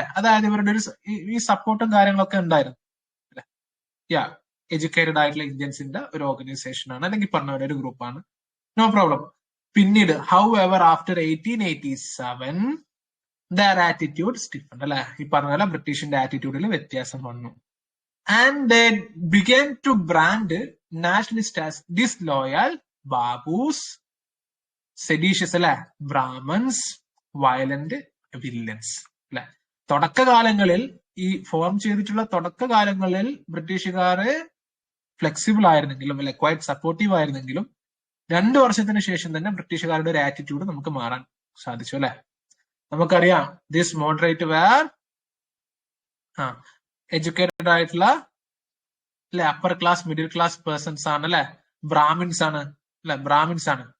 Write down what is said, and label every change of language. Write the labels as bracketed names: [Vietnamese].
[Malayalam] അതായത് ഇവരുടെ ഒരു ഈ സപ്പോർട്ടും കാര്യങ്ങളൊക്കെ ഉണ്ടായിരുന്നു അല്ലെ. എഡ്യൂക്കേറ്റഡ് ആയിട്ടുള്ള ഇന്ത്യൻസിന്റെ ഒരു ഓർഗനൈസേഷൻ ആണ്, അല്ലെങ്കിൽ പറഞ്ഞ ഒരു ഗ്രൂപ്പാണ്. No problem. [English] പിന്നീട് however after 1887 their attitude stiffened അല്ലെ. [Malayalam] ഈ പറഞ്ഞ പോലെ ബ്രിട്ടീഷിന്റെ ആറ്റിറ്റ്യൂഡിൽ വ്യത്യാസം വന്നു. [English] And they began to brand nationalists as disloyal, babus, seditious അല്ലെ, Brahmans, violent villains അല്ലെ. [Malayalam] തുടക്കകാലങ്ങളിൽ ഈ ഫോം ചെയ്തിട്ടുള്ള തുടക്കകാലങ്ങളിൽ ബ്രിട്ടീഷുകാര് ഫ്ലെക്സിബിൾ ആയിരുന്നെങ്കിലും അല്ലെ, ക്വൈറ്റ് സപ്പോർട്ടീവ് ആയിരുന്നെങ്കിലും 2 വർഷത്തിന് ശേഷം തന്നെ ബ്രിട്ടീഷുകാരുടെ ഒരു ആറ്റിറ്റ്യൂഡ് നമുക്ക് മാറാൻ സാധിച്ചു അല്ലെ. നമുക്കറിയാം [English] this moderate were educated [Malayalam] ആയിട്ടുള്ള അല്ലെ, upper class middle class persons ആണ് അല്ലെ, ബ്രാഹ്മിൻസ് ആണ് അല്ലെ, ബ്രാഹ്മിൻസ് ആണ്.